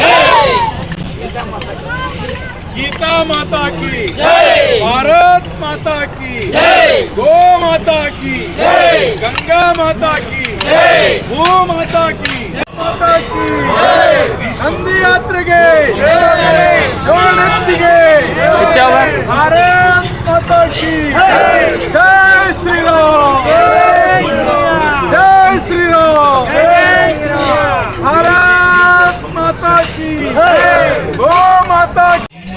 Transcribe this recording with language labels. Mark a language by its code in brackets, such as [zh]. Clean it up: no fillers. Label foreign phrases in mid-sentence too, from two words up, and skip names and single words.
[hi] गीता माता की जय, भारत माता की जय, गौ माता की जय, गंगा माता की जय, भू माता की माता की जय, [kn] ನಂದಿ ಯಾತ್ರೆಗೆ ಜೋಡೆತ್ತಿಗೆ [hi] भारत माता की जय श्रीराम, जय श्रीराम, भारत माता की गो माता की।